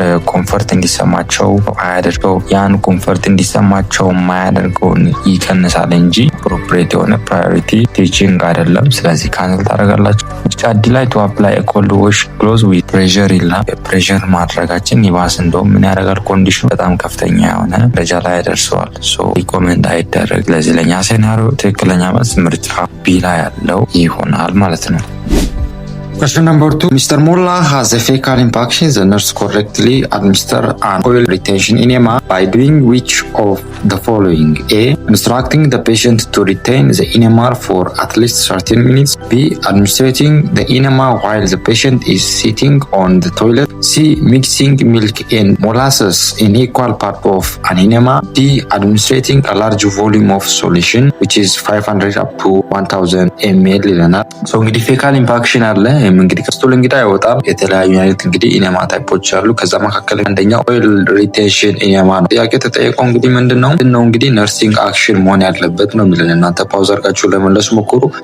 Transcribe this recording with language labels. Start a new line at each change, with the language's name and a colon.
Amharic: ኮንፈርት እንዲሰማቸው አያደርገው። ያን ኮንፈርት እንዲሰማቸው ማያደርገውን ይቀንሳል እንጂ ፕሮፕሬት የሆነ ፕራዮሪቲ ቲቺንግ አይደለም። ስለዚህ ካንሰል ታደርጋላችሁ። ምርጫ ዲ ላይ
English: ቱ አፕላይ ኮልድ ዋሽ ክሎዝ ዊዝ ፕሬሸር
Amharic: ይላል። ፕሬሸር ማድረጋችን ይባስ እንደውም ምን ያደርጋል? ኮንዲሽኑ በጣም ከፍተኛ የሆነ ደረጃ ላይ ያደርሰዋል።
English: ሶ ሪኮመንድ
Amharic: አይደረግ። ለዚህ ለኛ ሴናሪዮ ትክክለኛ መልስ ምርጫ ቢ ላይ ያለው ይሆናል ማለት ነው።
English: Question number 2. Mr. Molla has a fecal impaction. The nurse correctly administered an oil retention enema by doing which of the following? A. Instructing the patient to retain the enema for at least 13 minutes. B. Administrating the enema while the patient is sitting on the toilet. C. Mixing milk and molasses in equal part of an enema. D. Administrating a large volume of solution which is 500 up to 1000 ml
Amharic: ይለናል። So እንግዲህ fecal impaction አለ። እንግዲህ ከስቶል እንግዲህ አይወጣም። የተለያዩ አይነት እንግዲህ ኢኔማ ታይፖች አሉ። ከዛ መካከል አንደኛው ኦይል ሪቴንሽን ኢኔማ ነው። ጥያቄ ተጠየቀው እንግዲህ ምንድነው እንግዲህ ነርሲንግ አክሽን መሆን ያለበት ነው የሚለን። እናንተ ፓውዝ አድርጋችሁ ለመለስ ሞክሩ።